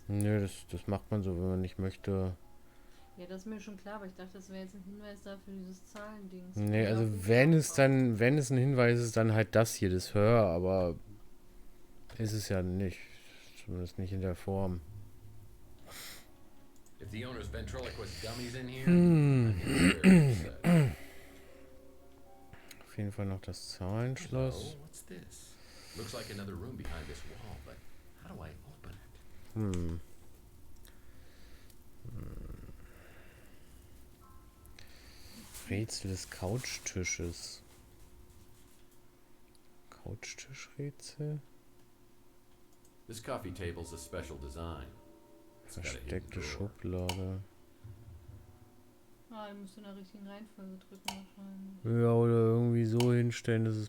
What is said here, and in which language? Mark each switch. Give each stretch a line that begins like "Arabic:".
German: Nö, das macht man so, wenn man nicht möchte. Ja, das ist mir schon klar, aber ich dachte, das wäre jetzt ein Hinweis dafür, dieses Zahlendings. Nee, also wenn es ein Hinweis ist, dann halt das hier, das Hör, aber ist es ja nicht. Zumindest nicht in der Form.
English: If the owner's ventriloquist dummies in here, I'd be very upset.
German: Auf jeden Fall noch das Zahlenschloss.
English: Hello, what's this? Looks like another room behind this wall, but how do I open it?
German: Rätsel des Couchtisches. Couchtischrätsel?
English: This coffee table's a special design. It's got a hidden
German: Versteckte
English: drawer.
German: Schublade. Ah, ich müsste in der richtigen Reihenfolge drücken wahrscheinlich. Ja, oder irgendwie so hinstellen, dass es